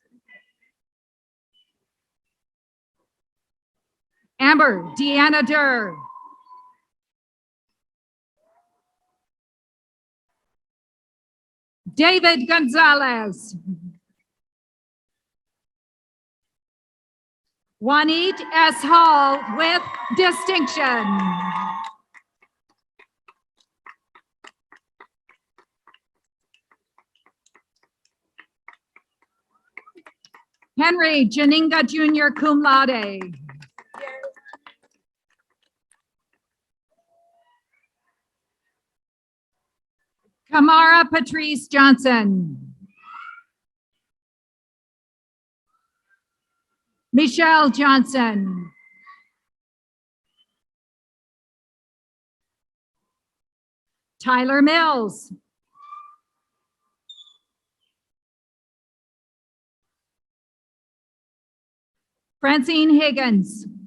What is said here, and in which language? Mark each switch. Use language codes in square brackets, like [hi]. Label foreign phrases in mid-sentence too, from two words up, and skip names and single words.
[en] Amber Deanna Durr. David Gonzalez. Juanit S. Hall with distinction. Henry Janinga Jr. [la] cum laude. [en] Kamara Patrice Johnson. Michelle Johnson. Tyler Mills. Francine Higgins.